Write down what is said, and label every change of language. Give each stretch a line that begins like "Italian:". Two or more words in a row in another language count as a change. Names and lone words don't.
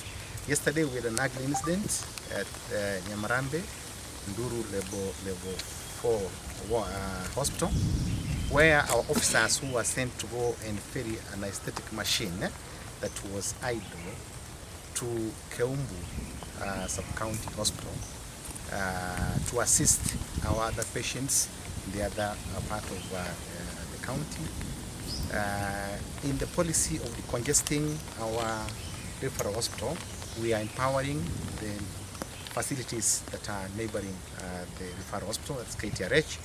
English: Yesterday we had an ugly incident at Nyamarambe, Nduru level 4 hospital, where our officers who were sent to go and ferry an aesthetic machine that was idle to Kiumbu sub-county hospital to assist our other patients in the other part of the county. In the policy of decongesting our referral hospital, we are empowering the facilities that are neighboring the referral hospital, that's KTRH.